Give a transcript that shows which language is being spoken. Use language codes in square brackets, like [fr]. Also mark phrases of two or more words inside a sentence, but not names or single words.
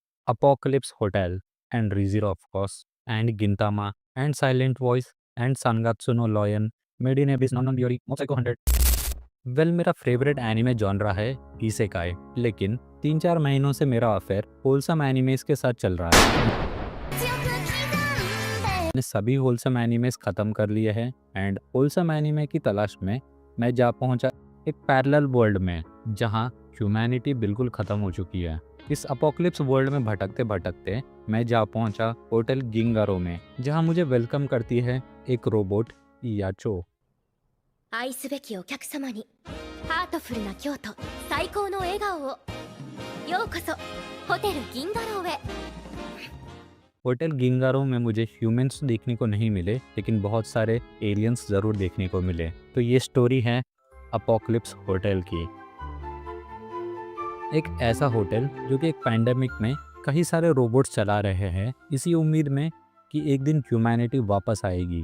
[en] Apocalypse Hotel and ReZero of course and Gintama and Silent Voice and Sangatsu no Lion, Made in Abyss, Non Biori, Mob Psycho 100। [hi] वेल मेरा [en] favorite anime genre [hi] है इसेकाई, लेकिन 3-4 महीनों से मेरा अफेयर [en] wholesome animes [hi] के साथ चल रहा है। मैंने सभी [en] wholesome animes [hi] खत्म कर लिए हैं [en] and wholesome anime [hi] की तलाश में मैं जा पहुंचा एक [en] parallel world [hi] में जहां ह्यूमैनिटी बिल्कुल खत्म हो चुकी है। इस [en] apocalypse world [hi] में भटकते भटकते मैं जा पहुंचा होटल गिंगारो में, जहां मुझे वेलकम करती है एक रोबोट याचो। [ja] 愛すべきお客様にハートフルな京都最高の笑顔をようこそホテル銀河楼へ。 [hi] होटल गिंगारो में मुझे ह्यूमंस देखने को नहीं मिले, लेकिन बहुत सारे एलियंस ज़रूर देखने को मिले। तो ये स्टोरी है अपोकलिप्स होटल की। एक ऐसा होटल जो कि एक पैंडेमिक में कई सारे रोबोट्स चला रहे हैं, इसी उम्मीद में कि एक दिन ह्यूमैनिटी वापस आएगी।